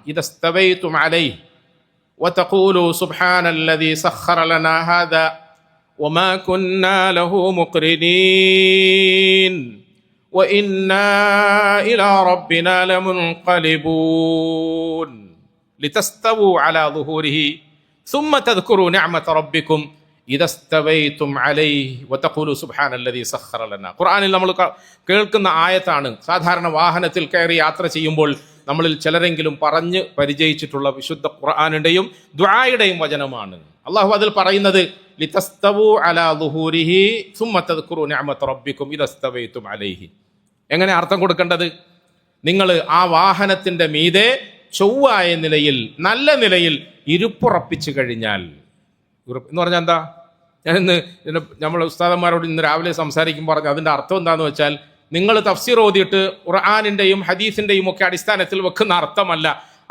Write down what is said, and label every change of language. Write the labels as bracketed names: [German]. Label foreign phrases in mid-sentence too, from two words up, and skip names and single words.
[Arabic] إذا استويتم عليه وتقولوا سبحان الذي سخر لنا هذا وما كنا له مقرنين وإنا إلى ربنا لمنقلبون لتستووا على ظهوره ثم تذكروا نعمة ربكم إذا استويتم عليه وتقولوا سبحان الذي سخر لنا. [Malayalam] ഖുർആനിൽ നമ്മൾ കേൾക്കുന്ന ആയത്താണ്. സാധാരണ വാഹനത്തിൽ കയറി യാത്ര ചെയ്യുമ്പോൾ നമ്മളിൽ ചിലരെങ്കിലും പറഞ്ഞ് പരിചയിച്ചിട്ടുള്ള വിശുദ്ധ ഖുർആനിന്റെയും ദുആയുടെയും വചനമാണ്. അള്ളാഹു അതിൽ പറയുന്നത് [Arabic] لتستووا على ظهوره ثم تذكروا نعمة ربكم إذا استويتم عليه. [Malayalam] എങ്ങനെ അർത്ഥം കൊടുക്കേണ്ടത്? നിങ്ങൾ ആ വാഹനത്തിന്റെ മീതെ ചൊവ്വായ നിലയിൽ, നല്ല നിലയിൽ ഇരുപ്പുറപ്പിച്ചു കഴിഞ്ഞാൽ. എന്ന് പറഞ്ഞാൽ എന്താ? ഞാനിന്ന് നമ്മൾ ഉസ്താദന്മാരോട് ഇന്ന് രാവിലെ സംസാരിക്കുമ്പോൾ പറഞ്ഞു അതിൻ്റെ അർത്ഥം എന്താണെന്ന് വെച്ചാൽ, നിങ്ങൾ തഫ്സീർ ഓതിയിട്ട് ഖുർആനിൻ്റെയും ഹദീസിൻ്റെയും ഒക്കെ അടിസ്ഥാനത്തിൽ വെക്കുന്ന അർത്ഥമല്ല.